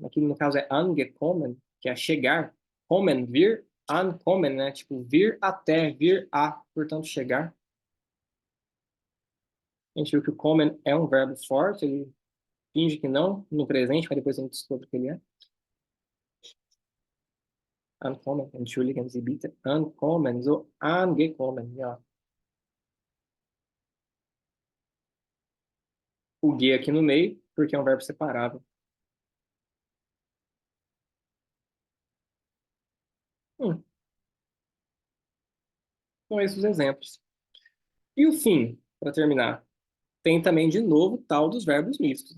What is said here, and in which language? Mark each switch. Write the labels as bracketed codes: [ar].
[pt] Aqui no caso é angekommen, que é chegar. Kommen, vir, ankommen, né? Tipo, vir até, vir a, portanto, chegar. A gente viu que o kommen é um verbo forte, ele finge que não no presente, mas depois a gente descobre que ele é. [de] Ankommen, entschuldigen Sie bitte. Ankommen, so angekommen, ja. [pt] O ge aqui no meio, porque é um verbo separável. Hum, São esses os exemplos. E o fim, para terminar. Tem também, de novo, tal dos verbos mistos.